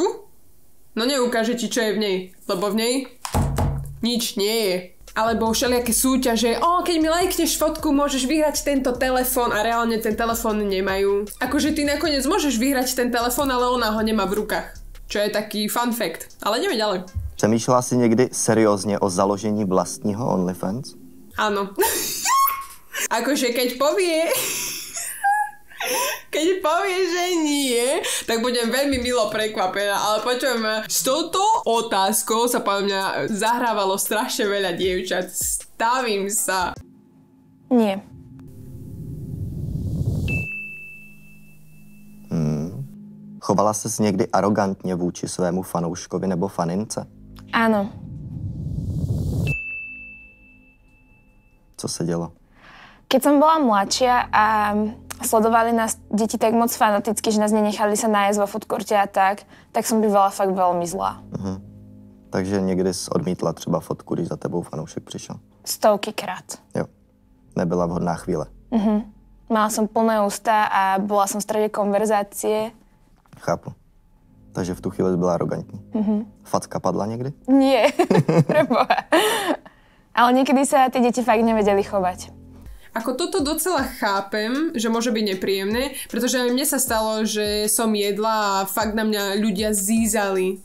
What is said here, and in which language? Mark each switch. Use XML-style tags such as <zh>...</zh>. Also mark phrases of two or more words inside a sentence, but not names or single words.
<sk>No neukáže ti, čo je v nej, lebo v nej nič nie je. Alebo všelijaké súťaže, keď mi lajkneš fotku, môžeš vyhrať tento telefón a reálne ten telefón nemajú. Akože ty nakoniec môžeš vyhrať ten telefón, ale ona ho nemá v rukách. Čo je taký</sk> <en>fun fact.</en> <sk>Ale ideme ďalej.</sk> <cs>Přemýšlela jsi někdy seriózně o založení vlastního OnlyFans?</cs> <sk>Áno. Akože keď povie, že nie, tak budem veľmi milo prekvapená, ale počujem, s touto otázkou sa podľa mňa zahrávalo strašne veľa dievčat. Stavím sa. Nie.</sk> <cs>Chovala ses někdy arrogantně vůči svému fanouškovi nebo fanince?</cs> <sk>Áno.</sk> <cs>Co se dělo?</cs> <sk>Keď som bola mladšia a sledovali nás deti tak moc fanaticky, že nás nenechali sa nájsť vo foodcourte a tak som bývala fakt veľmi zlá.</sk> <cs>Takže někdy jsi odmítla třeba fotku, když za tebou fanoušek přišel? Stovkykrát. Jo. Nebyla vhodná chvíle.</cs> <sk>Mala som plné ústa a bola som v strede konverzácie.</sk> <cs>Chápu. Takže v tu chvíli byla arrogantní. Facka padla někdy?</cs> <sk>Nie, preboha. Ale niekedy sa tie deti fakt nevedeli chovať. Ako toto docela chápem, že môže byť nepríjemné, pretože aj mne sa stalo, že som jedla a fakt na mňa ľudia zízali.</sk>